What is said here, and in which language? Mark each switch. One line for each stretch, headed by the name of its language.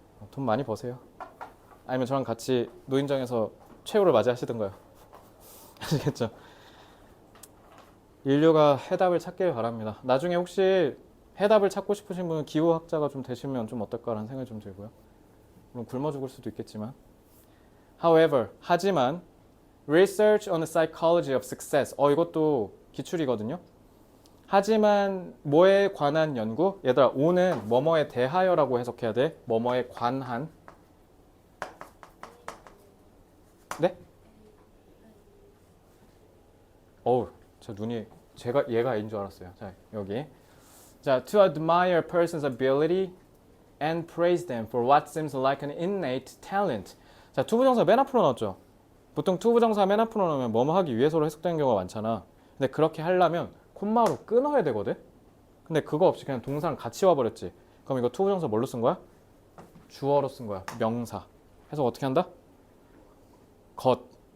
Korean: 돈 많이 버세요. 아니면 저랑 같이 노인정에서 최후를 맞이하시던가요. 아시겠죠? 인류가 해답을 찾길 바랍니다. 나중에 혹시 해답을 찾고 싶으신 분은 기후학자가 좀 되시면 좀 어떨까라는 생각이 좀 들고요. 물론 굶어 죽을 수도 있겠지만.
English: However,
Korean: 하지만
English: Research on the psychology of success.
Korean: 이것도 기출이거든요. 하지만 뭐에 관한 연구? 얘들아, 오는 뭐뭐에 대하여라고 해석해야 돼. 뭐뭐에 관한. 네? 저 눈이 얘가 A인 줄 알았어요. 자, 여기.
English: 자, to admire a person's ability and praise them for what seems like an innate talent.
Korean: 자, 투부정사 맨 앞으로 넣었죠. 보통 투부정사 맨 앞으로 넣으면 뭐뭐 하기 위해서로 해석되는 경우가 많잖아. 근데 그렇게 하려면 콤마로 끊어야 되거든. 근데 그거 없이 그냥 동사랑 같이 와버렸지. 그럼 이거 투부정사 뭘로 쓴 거야? 주어로 쓴 거야. 명사. 해석 어떻게 한다? 것.